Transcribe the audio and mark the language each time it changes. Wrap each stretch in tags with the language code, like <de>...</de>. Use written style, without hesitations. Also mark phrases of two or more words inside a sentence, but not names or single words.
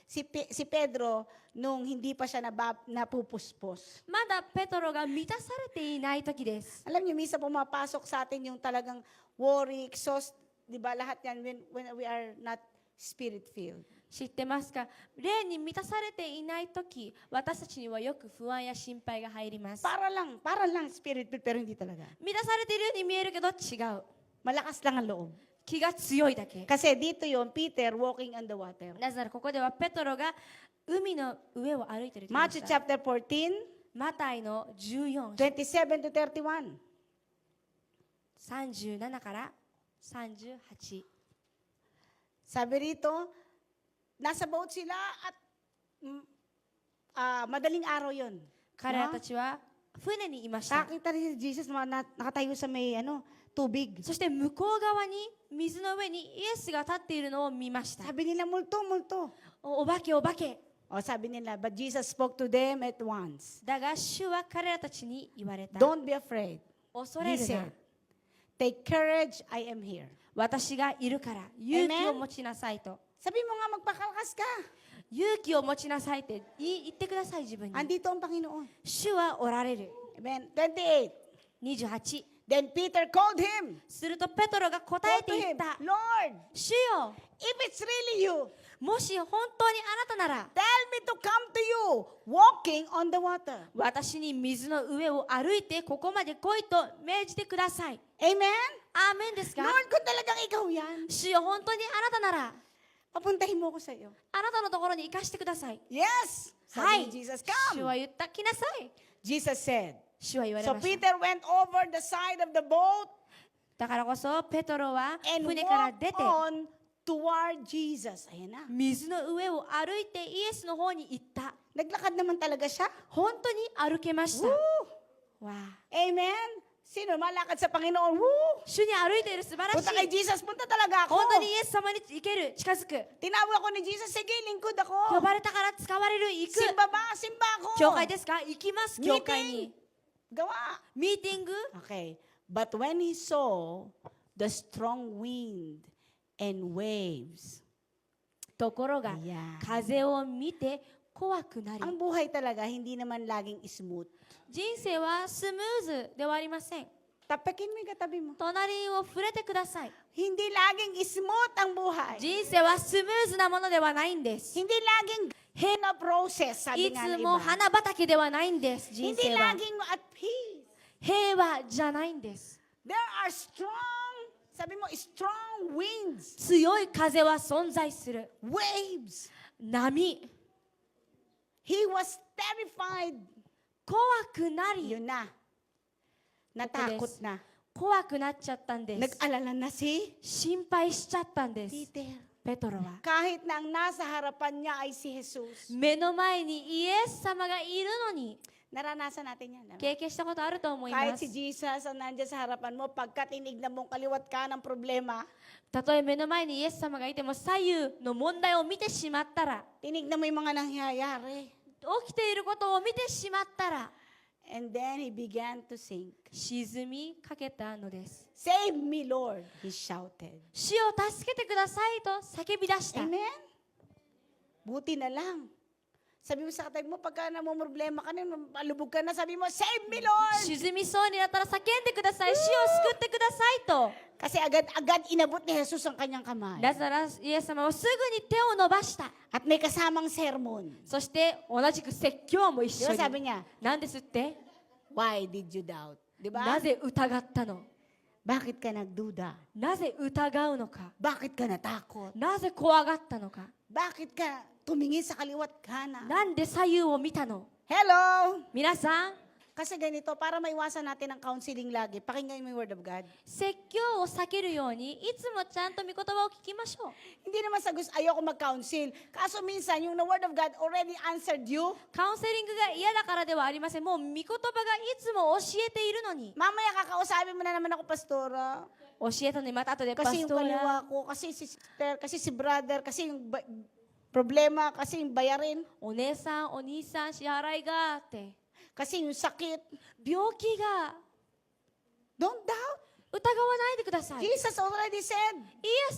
<tl>si Pedro nung hindi pa siya napupuspos.</tl> <ja>まだペトロが満たされていない時です。</ja> <tl>Alam niyo, minsan pumapasok sa atin yung talagang worry, exhaust, di ba? Lahat yan</tl> <en>when we are not spirit-filled.</en> <ja>知ってますか？霊に満たされていない時、私たちにはよく不安や心配が入ります。</ja> <tl>Para lang spirit-filled, pero hindi talaga.</tl> <ja>満たされているように見えるけど違う。</ja> <tl>Malakas lang ang loob.</tl> <ja>気が強いだけ。</ja> <tl>Kasi dito yon</tl> <en>Peter walking on the water.</en> <ja>なぜならここではペトロが海の上を歩いていると言いまし Matthew た。</ja> <en>chapter 14,</en> <ja>マタイの14、</ja> <en>27 to 31.</en> <ja>37から38。</ja> <tl>Sabi rito, nasa boat sila at madaling araw yon.</tl> <ja>彼らたちは船にいました。</ja> <tl>Nakakita rin si Jesus na nakatayo sa may tubig.</tl> <ja>そして向こう側に水の上にイエスが立っているのを見ました。</ja> <tl>Sabi nila, multo, multo.</tl> <ja>お化けお化け。</ja> <tl>O sabi nila,</tl> <en>but Jesus spoke to them at once.</en> <ja>だが主は彼らたちに言われた。</ja> <en>Don't be afraid.</en> <ja>恐れ</ja> <en>He</en> <ja>るな</ja> <en>said,。Take courage, I am here.</en> <ja>私がいるから勇気を持ちなさいと。</ja> <tl>Sabi mo nga, magpakalakas ka.</tl> <ja>勇気を持ちなさいって言ってください自分に。</ja> <tl>Andito ang Panginoon.</tl> <ja>主はおられる。</ja> <en>Amen. 28.</en> <ja>28。</ja> <en>Then Peter called him.</en> <ja>するとペトロが答</ja> <en>Called</en> <ja>え</ja> <en>to</en> <ja>てい</ja> <en>him,</en> <ja>った。</ja> <en>Lord,</en> <ja>主よ、</ja> <en>if it's really you,</en> <ja>もし本当にあなたなら、</ja> <en>tell me to come to you, walking on the water.</en> <ja>私に水の上を歩いてここまで来いと命じてください。</ja> <en>Amen?</en> <ja>アーメンですか？</ja> <tl>Lord, kung talagang ikaw yan,</tl> <ja>主よ、本当にあなたなら、</ja> <tl>papuntahin mo ko sa iyo.</tl> <ja>あなたのところに行かしてください。</ja> <en>Yes.</en> <ja>は</ja> <tl>Sabi</tl> <ja>い。</ja> <tl>ni Jesus,</tl> <ja>主は</ja> <en>come.</en> <ja>言った、来なさい。</ja> <en>Jesus said.</en> <ja>主は言われ</ja> <en>So</en> <ja>ました。</ja> <en>Peter went over the side of the boat</en> <ja>だからこそペトロは</ja> <en>and</en> <ja>船から</ja> <en>walked</en> <ja>出て</ja> <en>on toward Jesus.</en> <tl>Ayan na.</tl> <ja>水の上を歩いてイエスの方に行った。</ja> <tl>Naglakad naman talaga siya.</tl> <ja>本当に歩けました。 Woo! わあ、</ja> <en>Amen.</en> <tl>Sino malakad sa Panginoon? Woo!</tl> <ja>主に歩いている素晴らし</ja> <tl>Punta kay</tl> <ja>い。</ja> <tl>Jesus. Punta talaga ako.</tl> <ja>本当にイエス様に行ける、近づく。</ja> <tl>Tinawag ako ni Jesus. Sige, lingkod</tl> <ja>呼</ja> <tl>ako.</tl> <ja>ばれたから使われる、行く。</ja> <tl>Simba ba? Simba ako.</tl> <ja>教会ですか？行きます、教会に。</ja> <tl>Gawa.</tl> <ja>ミーティング。</ja> <en>Okay. But when he saw the strong wind and waves,</en> <ja>ところが、</ja> <tl>Ayan.</tl> <ja>風を見て怖くなり、</ja> <tl>ang buhay talaga hindi naman laging smooth.</tl> <ja>人生はスムーズではありません。</ja> <tl>Tapakin mo yung katabi mo.</tl> <ja>隣を触れてください。</ja> <tl>Hindi laging smooth ang buhay.</tl> <ja>人生はスムーズなものではないんです。</ja> <tl>Hindi laging hina process,</tl> <ja>い</ja> <tl>sabi nga</tl> <ja>つ</ja> <tl>ng</tl> <ja>も</ja> <tl>iba.</tl> <ja>花畑ではないんです。人</ja> <tl>Hindi</tl> <ja>生は</ja> <tl>laging</tl> <en>at peace.</en> <ja>平和じゃないんです。</ja> <en>There are strong,</en> <tl>sabi mo,</tl> <en>strong winds,</en> <ja>強い風は存在する。</ja> <en>waves.</en> <ja>波。</ja> <en>He was terrified.</en> <ja>怖くなり、</ja> <tl>Yun na. Natakot na.</tl> <ja>怖くなっちゃったんです。</ja> <tl>Nag-alala na si</tl> <ja>心配しちゃったんです。</ja> <tl>Peter.</tl> <ja>ペトロは。</ja> <tl>Kahit na ang nasa harapan niya ay si Jesus.</tl> <ja>目の前にイエス様がいるのに、</ja> <tl>Naranasan natin yan. Diba?</tl> <ja>経験したことあると思いま</ja> <tl>Kahit</tl> <ja>す</ja> <tl>si。Jesus ang nandiyan sa harapan mo, pagka tinignan mong kaliwat ka ng problema,</tl> <ja>たとえ目の前にイエス様がいても左右の問題を見てしまったら、</ja> <tl>tinignan mo yung mga nangyayari.</tl> <ja>起きていることを見てしまったら、</ja> <en>And then he began to sink.</en> <ja>沈みかけたのです。</ja> <en>Save me, Lord, he shouted.</en> <ja>主を助けてくださいと叫び出した。</ja> <tl>Amen? Buti na lang. Sabi mo sa katabi mo, pagka namumroblema ka na, malubog ka na, sabi mo,</tl> <en>Save me, Lord!</en> <ja>沈みそうになったら叫んでください。主を救ってくださいと。</ja> <tl>Kasi agad-agad inabot ni Jesus ang kanyang kamay.</tl> <ja>なぜならイエス様はすぐに手を伸ばした。</ja> <tl>At may kasamang sermon.</tl> <ja>そして同じく説教も一</ja> <tl>Di</tl> <ja>緒</ja> <tl>ba sabi</tl> <ja>に。</ja> <tl>niya,</tl> <ja>なんですって？</ja> <en>Why did you doubt?</en> <tl>Di</tl> <ja>な</ja> <tl>ba?</tl> <ja>ぜ疑ったの？</ja> <tl>Bakit ka nagduda?</tl> <ja>なぜ疑うのか？</ja> <tl>Bakit ka natakot?</tl> <ja>なぜ怖がったのか？</ja> <tl>Bakit ka tumingin sa kaliwat kanan?</tl> <ja>なんで左右を見たの？</ja> <en>Hello!</en> <ja>皆さん、</ja> <tl>Kasi ganito, para maiwasan natin ang counseling lagi, pakinggan mo yung</tl> <en>Word of God.</en> <ja>説教を避けるようにいつもちゃんと御言葉を聞きましょう。</ja> <tl>Hindi naman sa gusto, ayoko mag-counsel. Kaso minsan, yung</tl> <en>the Word of God already answered you,</en> <ja>カウンセリングが嫌だからではありません。もう御言葉がいつも教えているのに。</ja> <tl>mamaya kakausapin mo na naman ako, Pastora.</tl> <ja>教えたのにまた後でパ</ja> <tl>Kasi</tl> <ja>ス</ja> <tl>yung</tl> <ja>トラ、</ja> <tl>kaliwa ko, kasi si sister, kasi si brother, kasi yung problema, kasi yung bayarin,</tl> <ja>お姉さん、お兄さん、支払いがって。</ja> <tl>kasi yung sakit.</tl> <ja>病気が</ja> <en>Don't doubt.</en> <ja>疑わないでください。イ</ja> <en>Jesus already said,</en>